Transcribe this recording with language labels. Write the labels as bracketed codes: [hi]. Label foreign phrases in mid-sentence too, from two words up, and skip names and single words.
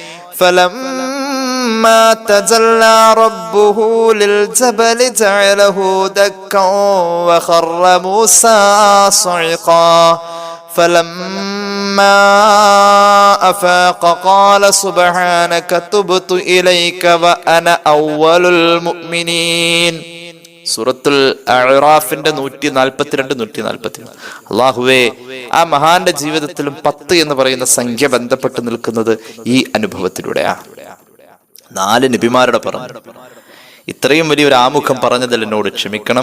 [ar] فلما تجلى ربه للجبل جعله دكا وخر موسى صعقا فلما أفاق قال سبحانك تبت إليك وأنا أول المؤمنين. [ml] സൂറത്തുൽ അഅറാഫിന്റെ 142-143. അല്ലാഹുവേ, ആ മഹാന്റെ ജീവിതത്തിലും 10 എന്ന് പറയുന്ന സംഖ്യ ബന്ധപ്പെട്ട് നിൽക്കുന്നത് ഈ അനുഭവത്തിലൂടെയാണ്. 4 നബിമാരുടെ പറഞ്ഞു. ഇത്രയും വലിയൊരു ആമുഖം പറഞ്ഞതിൽ എന്നോട് ക്ഷമിക്കണം.